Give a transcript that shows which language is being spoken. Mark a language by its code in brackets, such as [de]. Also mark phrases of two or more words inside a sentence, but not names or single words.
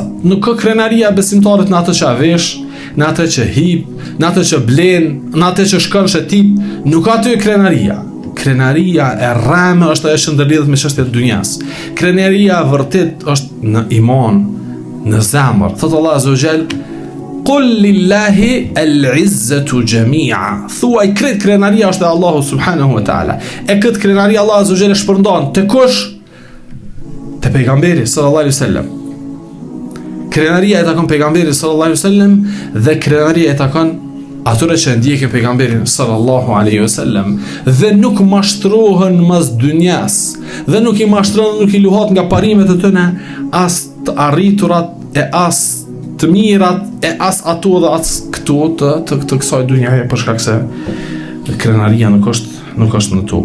[sq] Nuk ka krenaria e besimtarit në atë që vesh, në atë që hip, në atë që blen, në atë që shkon shetip, nuk ka aty krenaria. Krenaria e rreme është ajo që ndërlidhet me çështjet e dunjas. Krenaria vërtet është në iman, në zemër. [ar] Thot Allah عز وجل: "قل لله العزة جميعا." [sq] Thuaj kret krenaria është e Allahu [ar] سبحانه وتعالى. [sq] E kët krenaria Allah [ar] عز وجل [sq] e shpërndan te kush? Te pejgamberi [ar] صلى الله عليه وسلم. [sq] Krenaria e takon pejgamberit [ar] صلى الله عليه وسلم [sq] dhe krenaria e takon atyre që ndjekin pejgamberin [ar] صلى الله عليه وسلم [sq] dhe nuk mashtrohen mas dynjas dhe nuk i mashtrohen, nuk i luhat nga parimet e tyre, as të arriturat e as të mirat e as ato dhe as këto të kësaj dynjaje, për shkak se krenaria nuk është në to.